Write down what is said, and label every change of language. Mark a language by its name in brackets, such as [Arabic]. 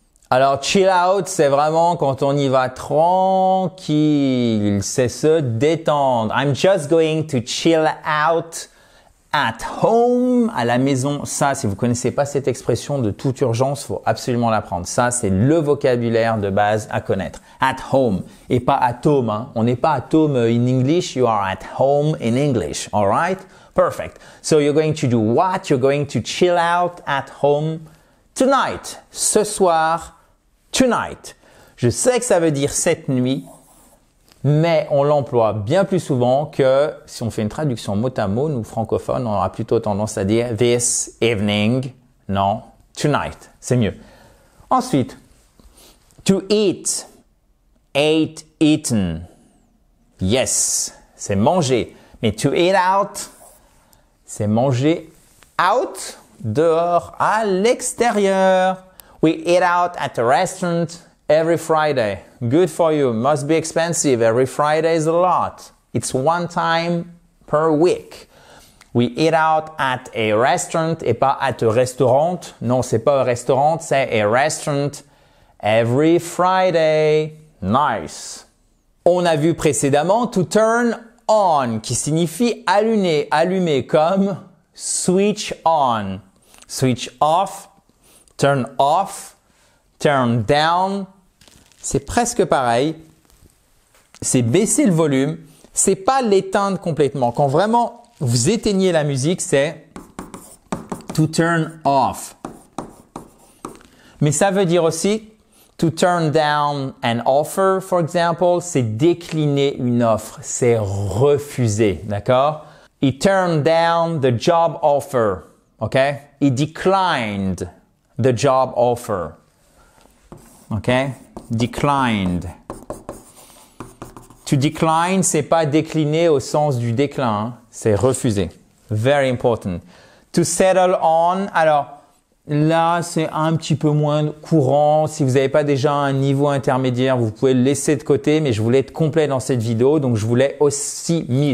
[French] Alors, chill out, c'est vraiment quand on y va tranquille. C'est se détendre. [English] I'm just going to chill out at home, [French] à la maison. Ça, si vous connaissez pas cette expression de toute urgence, faut absolument l'apprendre. Ça, c'est le vocabulaire de base à connaître. At home et pas at home. Hein. On n'est pas at home [English] in English. You are at home in English. All right? Perfect. So you're going to do what? You're going to chill out at home tonight. [French] Ce soir, tonight. Je sais que ça veut dire cette nuit. Mais on l'emploie bien plus souvent que si on fait une traduction mot à mot, nous francophones, on aura plutôt tendance à dire this evening. Non, tonight, c'est mieux. Ensuite, to eat, ate, eaten. Yes, c'est manger. Mais to eat out, c'est manger out, dehors, à l'extérieur. [English] We eat out at a restaurant every Friday. Good for you. Must be expensive. Every Friday is a lot. It's one time per week. We eat out at a restaurant [French] et pas [English] at a restaurant. [French] Non, c'est pas un restaurant, c'est a restaurant every Friday. Nice. On a vu précédemment to turn on qui signifie allumer comme switch on. [English] Switch off, turn off, turn down. [French] C'est presque pareil. C'est baisser le volume. C'est pas l'éteindre complètement. Quand vraiment vous éteignez la musique, c'est to turn off. Mais ça veut dire aussi [English] to turn down an offer, for example, [French] c'est décliner une offre. C'est refuser. D'accord? [English] He turned down the job offer. OK? He declined the job offer. OK? Declined. [French] To decline, c'est pas décliner au sens du déclin, hein? C'est refuser. [English] Very important. [French] To settle on, alors là, c'est un petit peu moins courant. Si vous n'avez pas déjà un niveau intermédiaire, vous pouvez le laisser de côté, mais je voulais être complet dans cette vidéo, donc je voulais aussi mis.